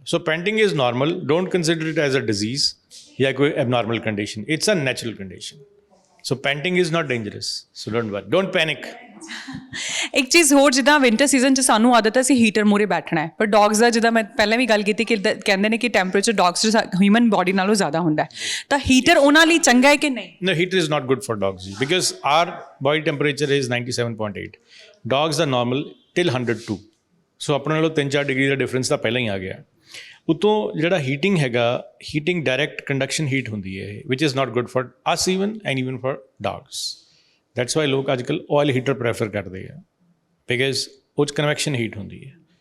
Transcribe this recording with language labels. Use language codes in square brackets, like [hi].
[en] so panting is normal, don't consider it as a disease [pa] ਜਾਂ ਕੋਈ [en] Abnormal condition, it's a natural condition. So panting is not dangerous, so don't worry, don't panic. [pa] ਇੱਕ ਚੀਜ਼ ਹੋਰ, ਜਿੱਦਾਂ winter season 'ਚ ਸਾਨੂੰ ਆਦਤ ਹੈ ਅਸੀਂ ਹੀਟਰ ਮੂਹਰੇ ਬੈਠਣਾ ਹੈ, ਪਰ ਡੌਗਸ ਦਾ ਜਿੱਦਾਂ ਮੈਂ ਪਹਿਲਾਂ ਵੀ ਗੱਲ ਕੀਤੀ ਕਿ ਕਹਿੰਦੇ ਨੇ ਕਿ ਟੈਂਪਰੇਚਰ ਡੌਗਸ 'ਚ ਹਿਊਮਨ ਬੋਡੀ ਨਾਲੋਂ ਜ਼ਿਆਦਾ ਹੁੰਦਾ ਹੈ, ਤਾਂ ਹੀਟਰ ਉਹਨਾਂ ਲਈ ਚੰਗਾ ਹੈ ਕਿ ਨਹੀਂ? [en] No, heater is not good for dogs because our body temperature is 97.8. Dogs are normal till 102. [pa] So ਆਪਣੇ ਨਾਲੋਂ 3-4 ਡਿਗਰੀ ਦਾ ਡਿਫਰੈਂਸ ਤਾਂ ਪਹਿਲਾਂ ਹੀ ਆ ਗਿਆ। ਉਤੋਂ ਜਿਹੜਾ ਹੀਟਿੰਗ ਹੈਗਾ, ਹੀਟਿੰਗ ਡਾਇਰੈਕਟ ਕੰਡਕਸ਼ਨ ਹੀਟ ਹੁੰਦੀ ਹੈ, [en] Which is not good for us even and even for dogs. That's why [pa] ਲੋਕ ਅੱਜ ਕੱਲ੍ਹ ਆਇਲ ਹੀਟਰ ਪ੍ਰੈਫਰ ਕਰਦੇ ਆ, ਬਿਕਾਜ਼ ਉਹ 'ਚ ਕਨਵੈਕਸ਼ਨ ਹੀਟ ਹੁੰਦੀ ਹੈ।